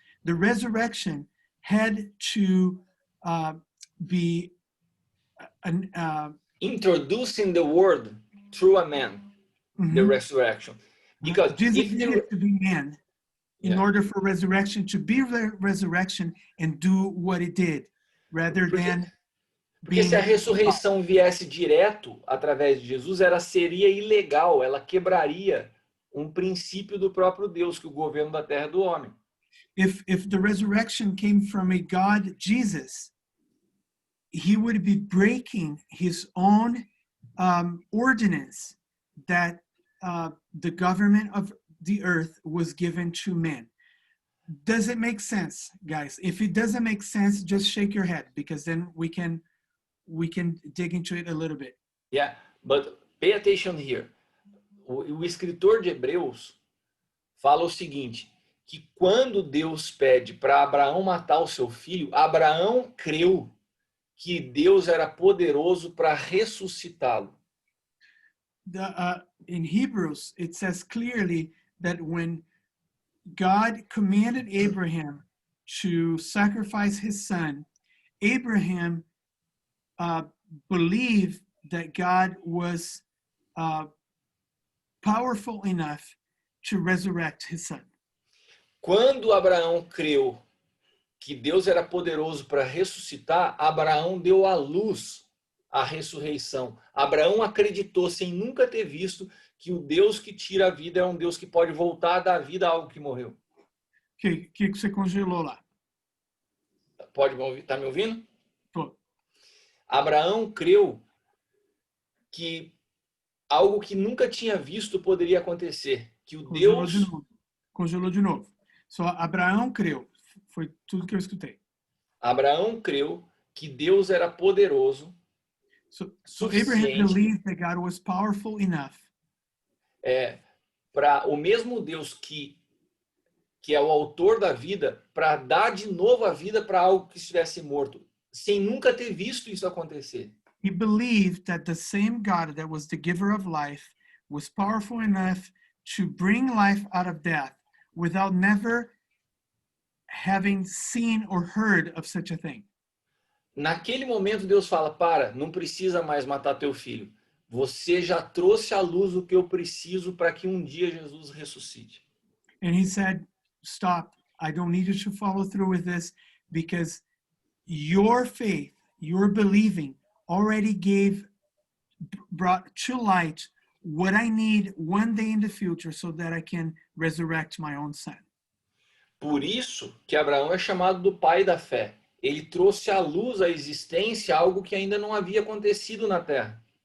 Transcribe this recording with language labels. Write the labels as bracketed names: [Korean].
[English] The resurrection had to be Introducing the world through a man, the resurrection. Because Jesus if the, needed to be man in Yeah. order for resurrection to be resurrection and do what it did, rather than [Portuguese] Porque se a ressurreição viesse direto através de Jesus, ela seria ilegal, ela quebraria um princípio do próprio Deus, que o governo da terra é do homem. [English] if the resurrection came from a God, Jesus, he would be breaking his own ordinance that the government of the earth was given to men. Does it make sense, guys? If it doesn't make sense, just shake your head, because then we can dig into it a little bit. Yeah, but pay attention here. [Portuguese] O escritor de Hebreus fala o seguinte, que quando Deus pede para Abraão matar o seu filho, Abraão creu que Deus era poderoso para ressuscitá-lo. [English] In Hebrews, it says clearly that when God commanded Abraham to sacrifice his son, Abraham believed that God was powerful enough to resurrect his son. [Portuguese] Quando Abraão creu que Deus era poderoso para ressuscitar, Abraão deu à luz a ressurreição. Abraão acreditou, sem nunca ter visto, que o Deus que tira a vida é um Deus que pode voltar a dar vida a algo que morreu. Que você congelou lá? Pode me ouvir? Tá me ouvindo? Tô. Abraão creu que algo que nunca tinha visto poderia acontecer, que o Congelou Deus... de novo. Congelou de novo. Só Abraão creu. Foi tudo que eu escutei. Abraão creu que Deus era poderoso, [English] So Abraham [Portuguese] suficiente, [English] believed that God was powerful enough [Portuguese] para o mesmo Deus que é o autor da vida, para dar de novo a vida para algo que estivesse morto, sem nunca ter visto isso acontecer. [English] He believed that the same God that was the giver of life was powerful enough to bring life out of death without never having seen or heard of such a thing. [Portuguese] Naquele momento Deus fala, não precisa mais matar teu filho. Você já trouxe à luz o que eu preciso para que um dia Jesus ressuscite. [English] And he said, stop, I don't need you to follow through with this, because your faith, your believing already brought to light what I need one day in the future so that I can resurrect my own son. [Portuguese] Por isso que Abraão é chamado do pai da fé. Ele trouxe à luz à existência algo que ainda não havia acontecido na terra.